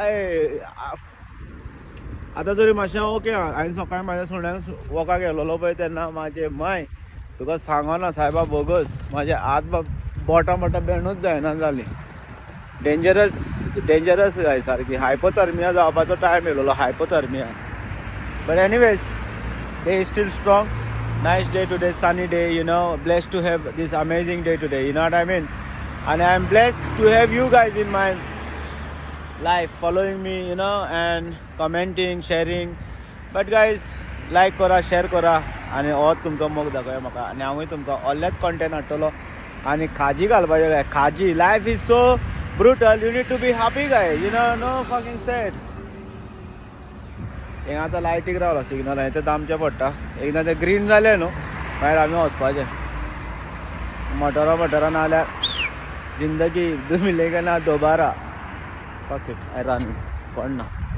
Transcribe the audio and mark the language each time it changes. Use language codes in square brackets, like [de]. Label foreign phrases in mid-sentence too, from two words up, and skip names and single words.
[kok] आतां तरी मातशें ओके हांवें सकाळीं म्हाज्या सुण्याक वोकाक गेलोलो पळय तेन्ना म्हाजे माय तुका सांगना सायबा बोगस म्हाजे हात बोटां बेणूच जायना जालीं [en] dangerous guy [kok] सारकी हायपोथर्मिया जावपाचो टायम येयलोलो [en] hypothermia but anyways day is still strong nice day today sunny day you know blessed to have this Amazing day today you know what I mean and I'm blessed to have you guys in my life following me you know and commenting sharing but guys like [kok] करा share करा आणि हो तुमकां मोग दाखोवया म्हाका आनी हांवूय तुमकां ऑलरेच कंटेंट हाडटलो आनी खाजी घालपाचें गाय खाजी [en] life is so brutal you need to be happy guy you know no fucking sad [kok] हें आतां लायटीक रावला सिग्नल हें तें दामचें पडटा एकदां तें ग्रीन जालें न्हू मागीर आमी वचपाचें मोटरा नाल्यार [hi] जिंदगी मिलेगा ना दोबारा [en] fuck it I run [kok] कोण ना